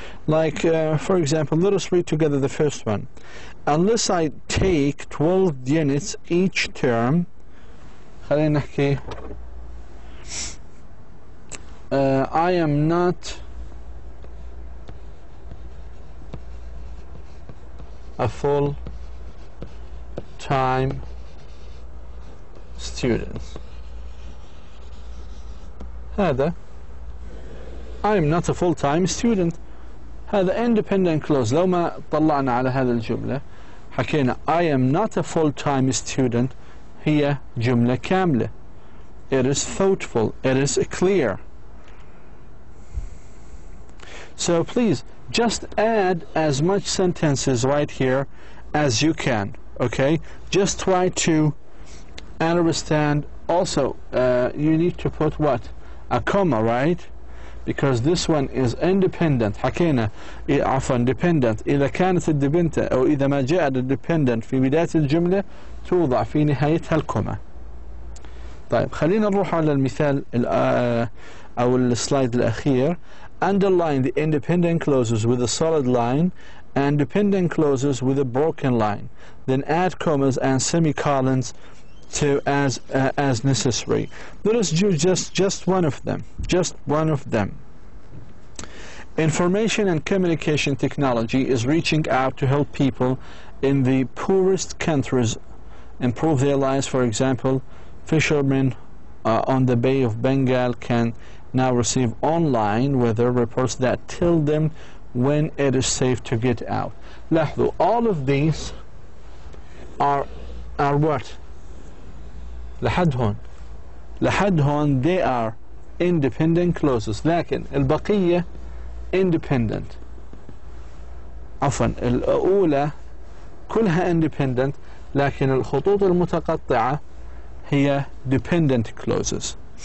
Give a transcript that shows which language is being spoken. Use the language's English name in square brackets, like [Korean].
[English] Like, for example, let us read together the first one. Unless I take 12 units each term, [Arabic] خلينا نحكي [English] I am not a full-time student. [Arabic] هذا [English] I am not a full-time student. [Arabic] هذا [English] independent clause. [Arabic] لو ما طلعنا على هذه الجملة حكينا [English] I am not a full-time student. [Arabic] هي جملة كاملة. [English] It is thoughtful. It is clear. So please just add as much sentences right here as you can. Okay? Just try to understand also you need to put what? A comma, right? Because this one is independent. [Arabic] حكينا عفوا [English] dependent. [Arabic] إذا كانت الدبنتة أو إذا ما جاء dependent في بداية الجملة توضع في نهايتها الكوما. طيب خلينا نروح على المثال أو السلايد الأخير. [English] Underline the independent clauses with a solid line and dependent clauses with a broken line. Then add commas and semicolons to as necessary. Let us do just one of them. Just one of them. Information and communication technology is reaching out to help people in the poorest countries improve their lives. For example, fishermen on the Bay of Bengal can now receive online weather reports that tell them when it is safe to get out. [Arabic] لاحظوا, [English] all of these are what? [Arabic] لحد هون [English] they are independent clauses. [Arabic] لكن البقية independent. عفوا الأولى كلها independent، لكن الخطوط المتقطعة هي [English] dependent clauses.